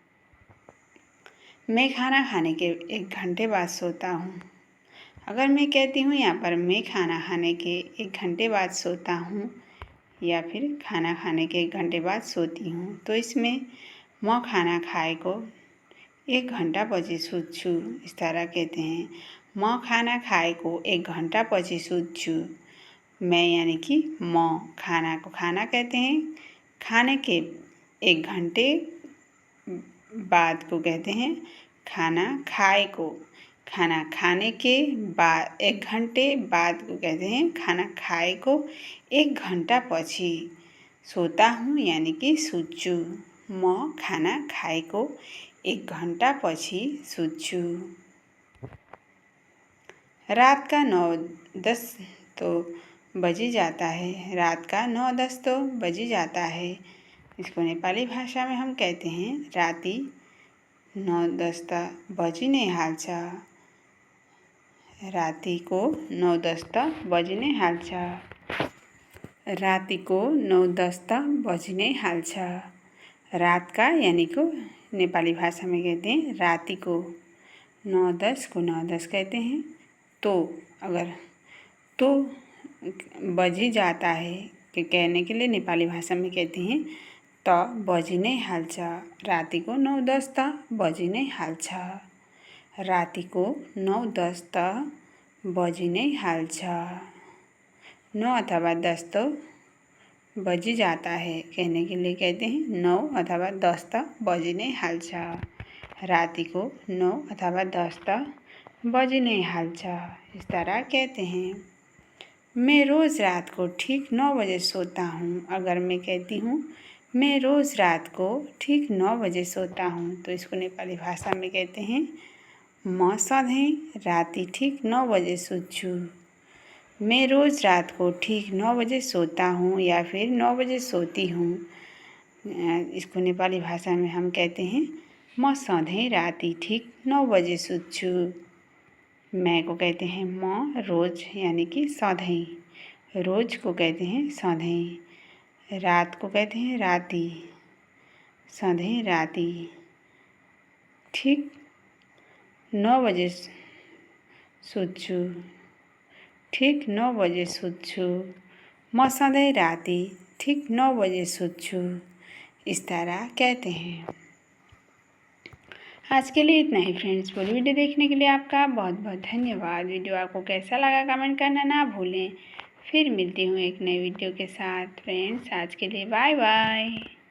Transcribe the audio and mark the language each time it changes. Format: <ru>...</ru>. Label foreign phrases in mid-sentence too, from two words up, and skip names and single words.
<hi>मैं खाना खाने के 1 घंटे बाद सोता हूँ। अगर मैं कहती हूँ यहाँ पर मैं खाना खाने के 1 घंटे बाद सोता हूँ या फिर खाना खाने के 1 घंटे बाद सोती हूँ, तो इसमें</hi> <ne>म खाना खाए को 1 घंटा पछि सुत्छु।</ne> <hi>इस तरह कहते हैं।</hi> <ne>म खाना खाए को 1 घंटा पछि सुत्छु।</ne> <hi>मैं यानी कि म खाना को खाना कहते हैं, खाने के 1 घंटे बाद को कहते हैं</hi> <ne>खाना खाए को।</ne> <hi>खाना खाने के बाद 1 घंटे बाद को कहते हैं</hi> <ne>खाना खाए को 1 घंटा पछि।</ne> <hi>सोता हूँ यानी कि सुत्छु।</hi> <ne>म खाना खाए को 1 घंटा पछि सुत्छु।</ne> <hi>रात का 9-10 तो बजी जाता है। रात का 9-10 तो बजी जाता है। इसको नेपाली भाषा में हम कहते हैं</hi> <ne>राति 9-10 त बजी नै हाल्छ। रातिको 9-10 त बजी नै हाल्छ। रातिको 9-10 त बजी नै हाल्छ।</ne> <hi>रात का यानी को नेपाली भाषा में कहते हैं रातिको। 9-10 को 9-10 कहते हैं। तो अगर तो बजी जाता है कि कहने के लिए नेपाली भाषा में कहते हैं</hi> <ne>त बजी नै हाल्छ। रातिको 9-10 त बजी नै हाल्छ। रातिको 9-10 त बजी नै हाल्छ। 9 अथवा 10 तो बजी जाता है कहने के लिए कहते हैं 9 अथवा 10 त बजी नै हाल्छ। रातिको 9 अथवा 10 त बजी नै हाल्छ।</ne> <hi>इस तरह कहते हैं। मैं रोज़ रात को ठीक 9 बजे सोता हूँ। अगर मैं कहती हूँ मैं रोज़ रात को ठीक 9 बजे सोता हूँ, तो इसको नेपाली भाषा में कहते हैं</hi> <ne>म सधैँ राति ठीक 9 बजे सुत्छु।</ne> <hi>मैं रोज़ रात को ठीक 9 बजे सोता हूँ या फिर 9 बजे सोती हूँ। इसको नेपाली भाषा में हम कहते हैं</hi> <ne>म सधैँ राति ठीक 9 बजे सुत्छु।</ne> <hi>मैं को कहते हैं म रोज़ यानी कि सधैँ। रोज़ को कहते हैं सधैँ। रात को कहते हैं राति।</hi> <ne>सधैँ राति ठीक 9 बजे सुत्छु। ठीक 9 बजे सुत्छु। म सधैँ राति ठीक 9 बजे सुत्छु।</ne> <hi>इस तरह कहते हैं। आज के लिए इतना ही फ्रेंड्स। पूरी वीडियो देखने के लिए आपका बहुत बहुत धन्यवाद। वीडियो आपको कैसा लगा कमेंट करना ना भूलें। फिर मिलती हूँ एक नई वीडियो के साथ फ्रेंड्स। आज के लिए</hi> <en>bye bye.</en>